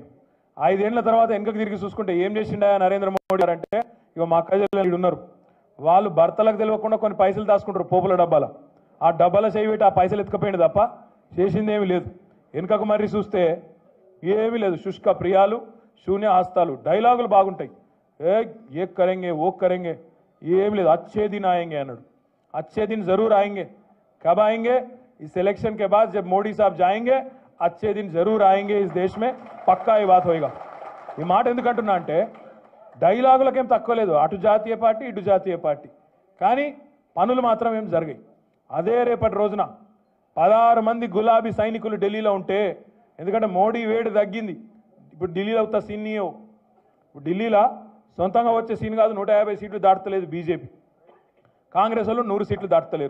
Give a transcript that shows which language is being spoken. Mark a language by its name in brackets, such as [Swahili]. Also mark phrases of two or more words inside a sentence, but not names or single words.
[Telugu] 5 ఏళ్ల తర్వాత వెనకకు తిరిగి చూసుకుంటే ఏం చేసిండా నరేంద్ర మోడీ గారు అంటే, ఇక మా అక్కజల్లు ఉన్నారు, వాళ్ళు భర్తలకు తెలియకుండా కొన్ని పైసలు దాచుకుంటారు పోపుల డబ్బాల. ఆ డబ్బాల చేయి పెట్టి ఆ పైసలు ఎత్తుకపోయింది తప్ప చేసింది ఏమీ లేదు. వెనుకకు మర్రి చూస్తే ఏమీ లేదు. శుష్క ప్రియాలు, శూన్య హస్తాలు, డైలాగులు బాగుంటాయి. [Hindi] ये करेंगे वो करेंगे, [Telugu] ఏమి లేదు. [Hindi] अच्छे दिन आयेंगे అన్నాడు. अच्छे दिन ज़रूर आयेंगे, कब आयेंगे इस इलेक्शन के बाद जब मोदी साहब जाएंगे अच्छे दिन जरूर आएंगे इस देश में, पक्का ये बात होएगा। [Telugu] ఈ మాట ఎందుకంటున్నా అంటే డైలాగులకేం తక్కువ లేదు, అటు జాతీయ పార్టీ ఇటు జాతీయ పార్టీ, కానీ పనులు మాత్రం ఏం జరిగాయి. అదే రేపటి రోజున 16 మంది గులాబీ సైనికులు ఢిల్లీలో ఉంటే, ఎందుకంటే మోడీ వేడి తగ్గింది, ఇప్పుడు ఢిల్లీలో అవుతా సీన్ ఇప్పుడు ఢిల్లీలో సొంతంగా వచ్చే సీన్ కాదు, 150 సీట్లు దాటలేదు బీజేపీ, కాంగ్రెస్ వాళ్ళు 100 సీట్లు దాటలేరు.